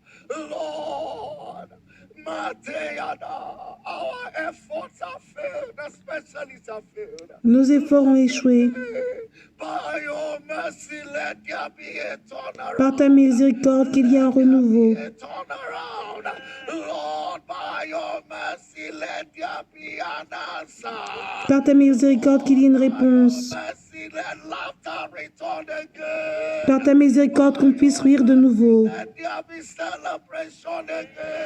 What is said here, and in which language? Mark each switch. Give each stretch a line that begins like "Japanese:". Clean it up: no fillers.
English: Lord, Mateyada, our efforts have failed, the specialists have failed.
French: Nos efforts ont échoué.
English: By your mercy, let there be a turnaround.
French: Par ta miséricorde, qu'il y ait un renouveau.
English: A turnaround. Lord, by your mercy, let there be an answer.
French: Par ta miséricorde, qu'il y ait une réponse.
English: Mercy, let laughter return again.
French: Par ta miséricorde, qu'on puisse rire de nouveau.
English: Let there be celebration again.